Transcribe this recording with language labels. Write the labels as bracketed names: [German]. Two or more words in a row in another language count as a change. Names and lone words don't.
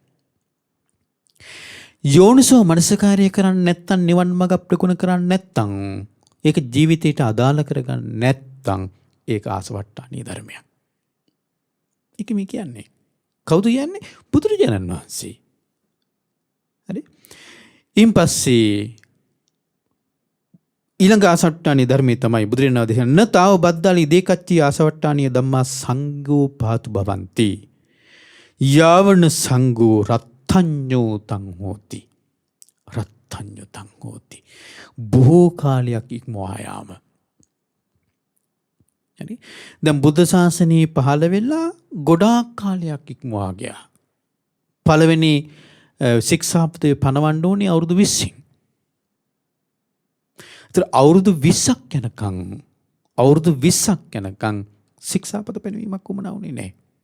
[Sinhala] යෝනිසෝ මනසිකාරය කරන්නේ නැත්තම් නිවන් මඟ ප්‍රගුණ කරන්නේ නැත්තම් ඒක ජීවිතයට අදාළ කරගන්න නැත්තම් ඒක ආසවට්ටානීය ධර්මයක්. ඒක මේ කියන්නේ කවුද කියන්නේ? බුදුරජාණන් වහන්සේ. හරි. ඊන් පස්සේ ඊළඟ ආසවට්ටානීය ධර්මයේ තමයි බුදුරජාණන් වහන්සේ [Pali] නතාව බද්දාලි දේකච්චි ආසවට්ටානීය ධම්මා සංඝෝ පාතු භවಂತಿ. යාවන සංඝෝ රත්ත්‍ඤ්ඤෝ තං හෝති. රත්ත්‍ඤ්ඤෝ තං හෝති. [Sinhala] බොහෝ කාලයක් ඉක්මවා යාම. හරි. දැන් බුද්ධ ශාසනය පහළ වෙලා ගොඩාක් කාලයක් ඉක්මවා ගියා. පළවෙනි ශික්ෂාපදය පනවන්න ඕනේ අවුරුදු 20න්. ඒතර අවුරුදු 20ක් යනකම් ශික්ෂාපද පැනවීමක් උමනා වුණේ නැහැ.